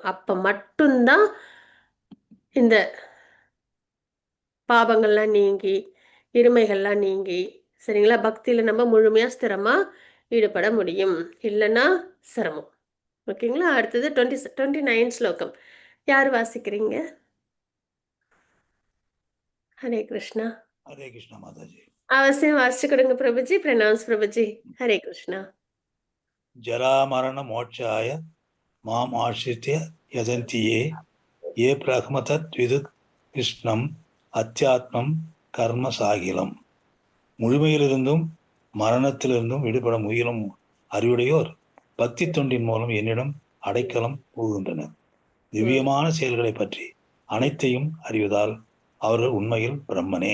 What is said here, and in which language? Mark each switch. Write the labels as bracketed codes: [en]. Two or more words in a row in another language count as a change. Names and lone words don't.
[ta] அப்ப மட்டும்தான் இந்த பாவங்கள்லாம் நீங்கி, இருமைகள்லாம் நீங்கி, சரிங்களா? பக்தியில நம்ம முழுமையா ஸ்திரமா ஈடுபட முடியும். இல்லைன்னா சிரமம். ஓகேங்களா? அடுத்தது 29 ஸ்லோகம். யார் வாசிக்கிறீங்க? ஹரே கிருஷ்ணா. [hi] हरे कृष्णा माताजी। [ta] அவசியம் வாசிச்சு கொடுங்க பிரபுஜி. பிரணாம்ஸ் பிரபுஜி. ஹரே கிருஷ்ணா. [sa] जरा मरण मोक्षाय माम आश्रित्य यजन्ति ये प्रथमतत् विदुत् कृत्स्नम् अध्यात्मम् कर्म चाखिलम्. [ta] முழுமையிலிருந்தும் மரணத்திலிருந்தும் விடுபட முயலும் அறிவுடையோர் பக்தி தொண்டின் மூலம் என்னிடம் அடைக்கலம் புகுகின்றனர். திவ்யமான செயல்களை பற்றி அனைத்தையும் அறிவதால் அவர்கள் உண்மையில் பிரம்மனே.